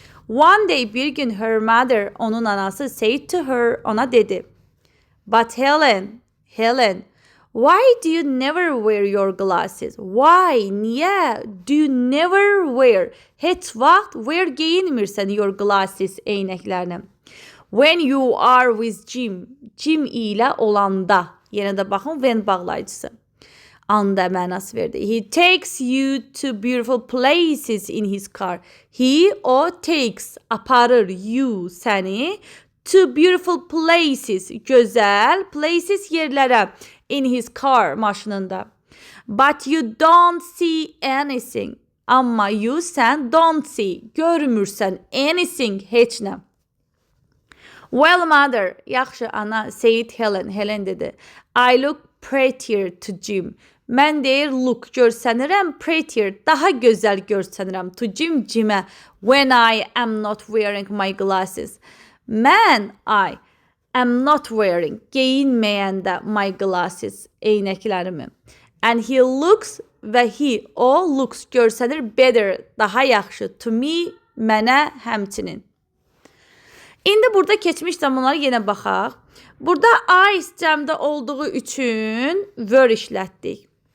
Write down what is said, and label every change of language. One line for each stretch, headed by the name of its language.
English: One day,
Azerbaijani: bir gün
English: her mother,
Azerbaijani: onun anası
English: said to her,
Azerbaijani: ona dedi,
English: but Helen, why do you never wear your glasses? Why?
Azerbaijani: Niyə?
English: Do you never wear?
Azerbaijani: Heç vaxt wear geyinmirsən
English: your glasses,
Azerbaijani: eynəklərini.
English: When you are with Jim.
Azerbaijani: Jim ilə olanda. Yenə də baxın, when bağlayıcısı. Anda mənası verdi.
English: He takes you to beautiful places in his car. He,
Azerbaijani: o,
English: takes,
Azerbaijani: aparır,
English: you,
Azerbaijani: səni,
English: to beautiful places,
Azerbaijani: gözəl,
English: places yerlərə. In his car,
Azerbaijani: maşınında.
English: But you don't see anything.
Azerbaijani: Amma
English: you,
Azerbaijani: sən,
English: don't see,
Azerbaijani: görmürsən
English: anything,
Azerbaijani: heç nə.
English: Well, mother,
Azerbaijani: yaxşı ana,
English: said Helen.
Azerbaijani: Helen dedi.
English: I look prettier to Jim.
Azerbaijani: Mən deyir,
English: look,
Azerbaijani: görsənirəm,
English: prettier,
Azerbaijani: daha gözəl görsənirəm
English: to Jim,
Azerbaijani: Jimə.
English: When I am not wearing my glasses.
Azerbaijani: Mən,
English: I am not wearing,
Azerbaijani: geyinməyəndə
English: my glasses,
Azerbaijani: eynəklərimi.
English: And he looks,
Azerbaijani: və
English: he,
Azerbaijani: o,
English: looks,
Azerbaijani: görsənir,
English: better,
Azerbaijani: daha yaxşı,
English: to me,
Azerbaijani: mənə, həmçinin. İndi burada keçmiş zamanlara yenə baxaq. Burada eyes cəmdə olduğu üçün were işlətdik.